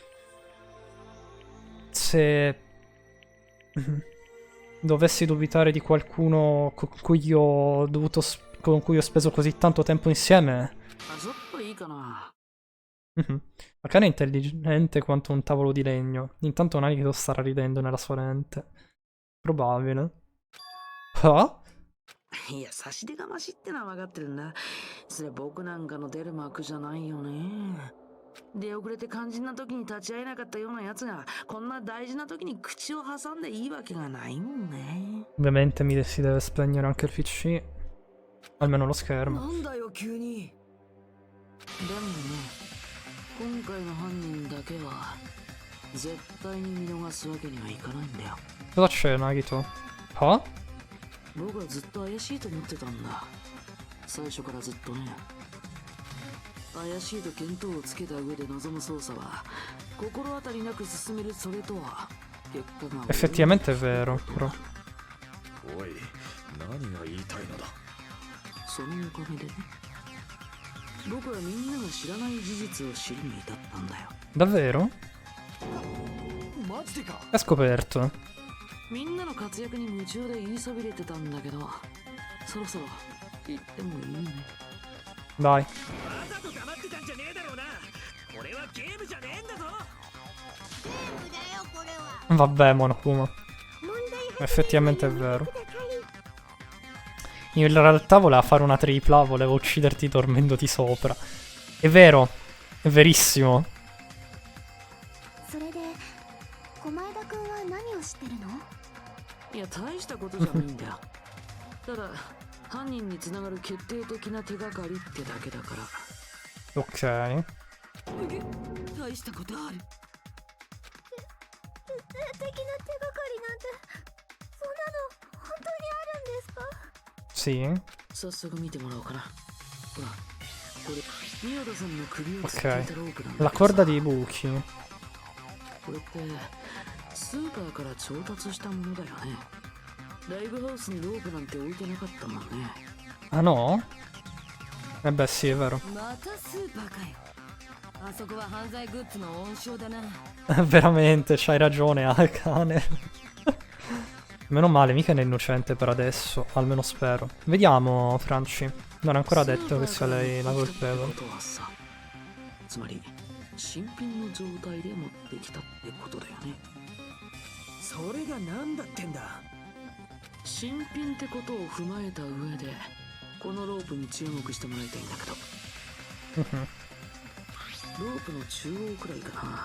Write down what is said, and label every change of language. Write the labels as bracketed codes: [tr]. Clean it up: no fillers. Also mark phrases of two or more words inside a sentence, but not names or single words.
[it] Se dovessi dubitare di qualcuno con cui ho speso così tanto tempo insieme. Akane è intelligente quanto un tavolo di legno. Intanto Nagito starà ridendo nella sua lente. Probabile. Ah? [ja] いや、差し出がましってのは分かってるんだ。それ僕なんかの出る幕じゃないよね。出遅れて肝心な時に立ち会えなかったような奴がこんな大事な時に口を挟んでいいわけがないもんね。 [it] Ovviamente si deve spegnere anche il PC. Almeno lo schermo. [ja] なんだよ急に。でもね、今回の犯人だけは絶対に見逃すわけにはいかないんだよ。 [it] Cosa c'è, Nagito? Ah? [ja] 僕はずっと怪しいと思ってたんだ。最初からずっとね。怪しいと見当をつけた上で臨む捜査は心当たりなく進めるそれとは結果が [it] Effettivamente è vero, però. [ja] おい、何が言いたいのだ。そのおかげでね、僕はみんなが知らない事実を知るに至ったんだよ。 [it] Davvero? [ja] マジでか。 [it] Hai scoperto? [ja] みんなの活躍に夢中で言いそびれてたんだけど、そろそろ言ってもいいね。 [it] Dai. [ja] わざと黙ってたんじゃねえだろうな。これはゲームじゃねえんだぞ。 [it] Vabbè, Monokuma. Effettivamente è vero. in realtà voleva fare una tripla, voleva ucciderti dormendoti sopra. È vero, è verissimo. [ja] それで狛江田くんは何を知ってるの？いや大したことじゃないんだよ。ただ犯人につながる決定的な手がかりってだけだから。 [it] Ok. [ja] 大したことある。決定的な手がかりなんてそんなの本当にあるんですか？ [it] Sì. [ja] 早速見てもらおうかな。ほら、これ宮田さんの首をつっていたロープなんだ [it] La [ja] けどさ [it] corda dei buchi. [ja] これってスーパーから調達したものだよね。ライブハウスにロープなんて置いてなかったもんね。 [it] Ah no? Eh beh sì, è vero. [ja] またスーパーかよ。あそこは犯罪グッズの温床だな。 [it] Veramente, c'hai ragione, Akane. Meno male, mica è innocente per adesso, almeno spero. Vediamo, Franci. Non è ancora detto che sia lei la colpevole. [ja] つまり新品の状態で持ってきたってことだよね。それが何だってんだ。新品ってことを踏まえた上でこのロープに注目してもらいたいんだけどロープの中央くらいかな。